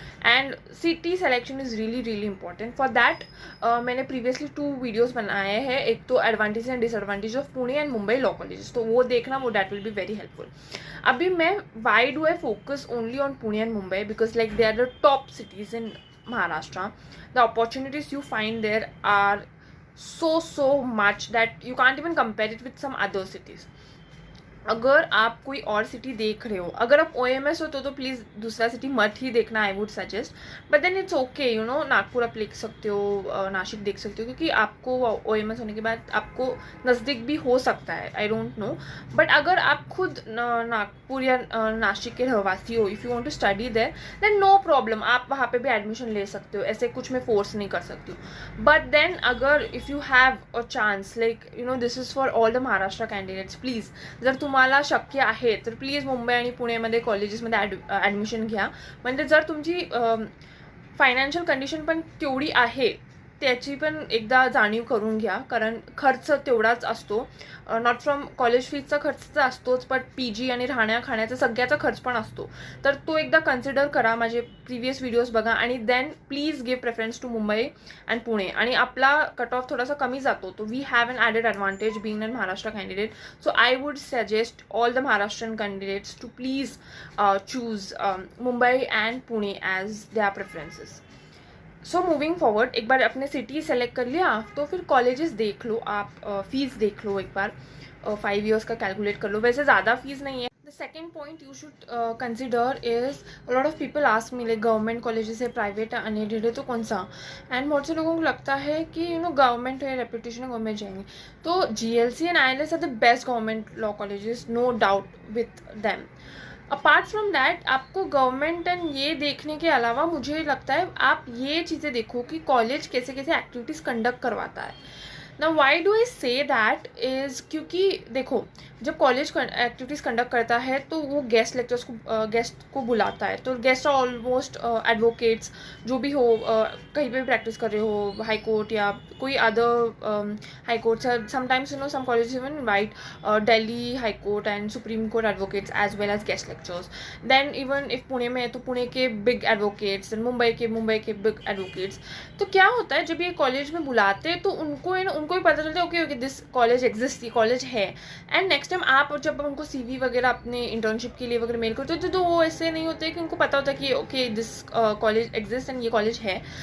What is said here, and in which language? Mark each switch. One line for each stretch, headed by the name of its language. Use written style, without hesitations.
English: And city selection is really really important. For that
Hindi: मैंने previously 2 videos बनाए हैं, एक तो
English: advantage and disadvantage of Pune and Mumbai law colleges,
Hindi: तो वो देखना, वो
English: That will be very helpful.
Hindi: अभी मैं
English: Why do I focus only on Pune and Mumbai, because like they are the top cities in Maharashtra. The opportunities you find there are so much that you can't even compare it with some other cities.
Hindi: अगर आप कोई और city देख रहे हो, अगर आप OMS हो तो प्लीज़ दूसरा सिटी मत ही देखना,
English: I would suggest. But then it's okay you know,
Hindi: Nagpur आप देख सकते हो, नासिक देख सकते हो, क्योंकि आपको OMS होने के बाद आपको नज़दीक भी हो सकता है,
English: I don't know.
Hindi: बट अगर आप खुद नागपुर या नासिक के रहवासी हो,
English: if you want to study there then no problem,
Hindi: आप वहाँ पे भी एडमिशन ले सकते हो, ऐसे कुछ मैं फोर्स नहीं कर सकती हूँ।
English: but then अगर if you have a chance, like you know this is for all the Maharashtra candidates, please
Marathi: जर तुम्हाला शक्य आहे तर प्लीज मुंबई आणि पुणेमध्ये कॉलेजेसमध्ये ॲडमिशन घ्या. म्हणजे जर तुमची फायनान्शियल कंडिशन पण तेवढी आहे त्याची पण एकदा जाणीव करून घ्या, कारण खर्च तेवढाच असतो.
English: not from
Marathi: कॉलेज फीजचा खर्च तर असतोच, बट PG आणि राहण्या खाण्याचा सगळ्याचा खर्च पण असतो. तर तो एकदा कन्सिडर करा, माझे प्रिव्हियस व्हिडिओज बघा, आणि
English: Then please give preference to Mumbai and Pune.
Marathi: आणि आपला कट ऑफ थोडासा कमी जातो, तो
English: We have an added advantage being an Maharashtra candidate. So I would suggest all the Maharashtrian candidates to please choose Mumbai and Pune as their preferences. So moving forward,
Hindi: एक बार अपने city select कर लिया तो फिर कॉलेजेस देख लो आप, फीस देख लो एक बार, 5 years का कैलकुलेट कर लो, वैसे ज़्यादा फीस नहीं है.
English: the second point you should consider is, lot of people ask me like government colleges है,
Hindi: प्राइवेट है, अनएडेड है, तो कौन सा. एंड बहुत से लोगों को लगता है कि यू नो गवर्नमेंट है, रेपुटेशन है, गवर्नमेंट जाएंगे.
English: तो GLC and ILS are the best government law colleges, no doubt with them. Apart from that
Hindi: आपको गवर्नमेंट एंड ये देखने के अलावा मुझे लगता है आप ये चीज़ें देखो कि कॉलेज कैसे कैसे एक्टिविटीज़ कंडक्ट करवाता है.
English: ना why do I say that is,
Hindi: क्योंकि देखो जब कॉलेज एक्टिविटीज़ कंडक्ट करता है तो वो गेस्ट लेक्चर्स को गेस्ट को बुलाता है. तो गेस्ट ऑलमोस्ट एडवोकेट्स जो भी हो, कहीं पे भी प्रैक्टिस कर रहे हो, हाई कोर्ट या कोई अदर हाई कोर्ट्स है.
English: Sometimes some colleges even invite Delhi High Court and Supreme Court advocates as well as guest lectures. Then even if
Hindi: Pune में है तो पुणे के
English: big advocates, then Mumbai के big advocates.
Hindi: तो क्या होता है जब ये कॉलेज में बुलाते हैं तो उनको उनको भी पता चलता है
English: okay this college exist,
Hindi: ये कॉलेज है.
English: and next time
Hindi: आप जब उनको CV वगैरह अपने इंटर्नशिप के लिए वगैरह मेल करते हो तो वो ऐसे नहीं होते कि उनको पता होता है कि
English: okay this college exist and
Hindi: ये कॉलेज है.